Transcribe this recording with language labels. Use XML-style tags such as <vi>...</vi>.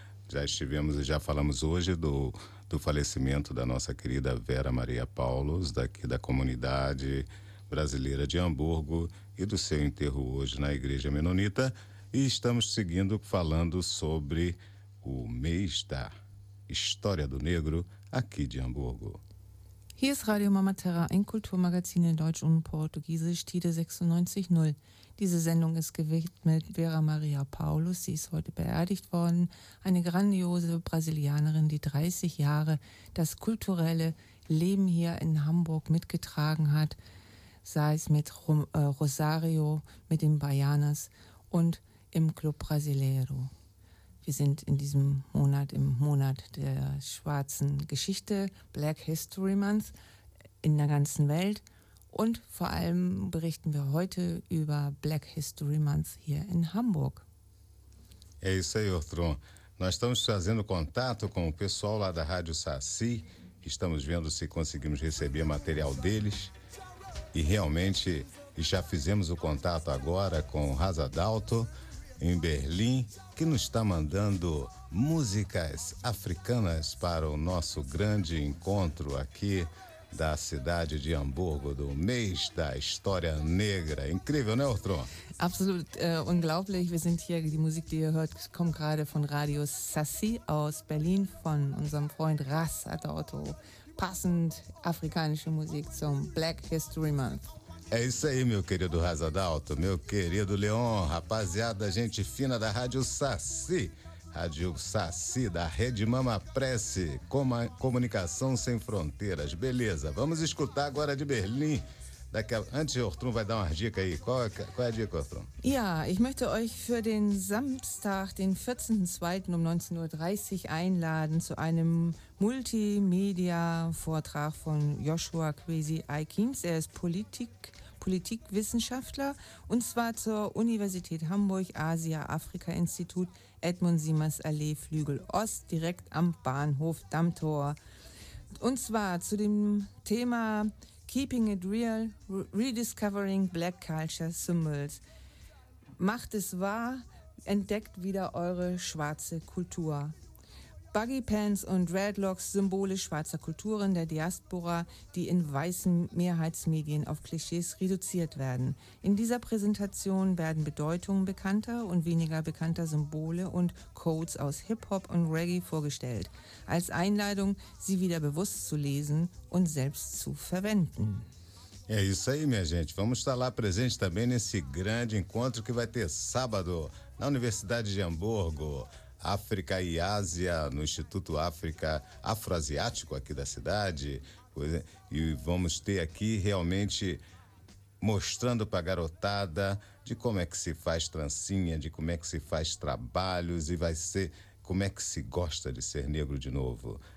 <pt>Já estivemos e já falamos hoje do falecimento da nossa querida Vera Maria Paulus, daqui da comunidade brasileira de Hamburgo, e do seu enterro hoje na Igreja Menonita. E estamos seguindo falando sobre o mês da história do negro aqui de Hamburgo.</pt> <de>Hier ist Radio Mama Terra, ein Kulturmagazin in Deutsch und Portugiesisch, Tide 96.0. Diese Sendung ist gewidmet Vera Maria Paulus. Sie ist heute beerdigt worden. Eine grandiose Brasilianerin, die 30 Jahre das kulturelle Leben hier in Hamburg mitgetragen hat. Sei es mit Rosario, mit den Baianas und im Club Brasileiro. Wir sind in diesem Monat, im Monat der schwarzen Geschichte, Black History Month, in der ganzen Welt. Und vor allem berichten wir heute über Black History Month hier in Hamburg.</de> <pt>É isso aí, Ortron. Nós estamos fazendo contato com o pessoal lá da Rádio Saci. Estamos vendo se conseguimos receber material deles. E realmente já fizemos o contato agora com o Raza Dalto, em Berlim, que nos está mandando músicas africanas para o nosso grande encontro aqui da cidade de Hamburgo, do mês da história negra. Incrível, né, Ortron?</pt> <de>Absolut unglaublich. Wir sind hier, die Musik, die ihr hört, kommt gerade von Radio Sassi aus Berlin, von unserem Freund Raza Dalto. Passend afrikanische Musik zum Black History Month.</de> <pt>É isso aí, meu querido Raza Dalto, meu querido Leon, rapaziada, gente fina da Rádio Saci. Rádio Saci, da Rede Mama Prece, comunicação sem fronteiras. Beleza, vamos escutar agora de Berlim. Antes, Ortrun vai dar umas dicas aí. Qual é a dica, Ortrun?</pt> <de>Ja, ich möchte euch für den Samstag, den 14.02. um 19.30 Uhr einladen zu einem Multimedia-Vortrag von Joshua Kwesi Aikins. Er ist Politikwissenschaftler und zwar zur Universität Hamburg, Asia-Afrika-Institut, Edmund Siemers Allee, Flügel Ost, direkt am Bahnhof Dammtor. Und zwar zu dem Thema</de> <en>Keeping it real, rediscovering black culture symbols.</en> <de>Macht es wahr, entdeckt wieder eure schwarze Kultur. Buggy Pants und Dreadlocks, Symbole schwarzer Kulturen der Diaspora, die in weißen Mehrheitsmedien auf Klischees reduziert werden. In dieser Präsentation werden Bedeutungen bekannter und weniger bekannter Symbole und Codes aus Hip-Hop und Reggae vorgestellt. Als Einladung, sie wieder bewusst zu lesen und selbst zu verwenden.</de> <pt>É isso aí, minha gente. Vamos estar lá presente também nesse grande encontro que vai ter sábado na Universidade de Hamburgo. África e Ásia, no Instituto África Afroasiático aqui da cidade. E vamos ter aqui realmente mostrando para a garotada de como é que se faz trancinha, de como é que se faz trabalhos e vai ser como é que se gosta de ser negro de novo.</pt>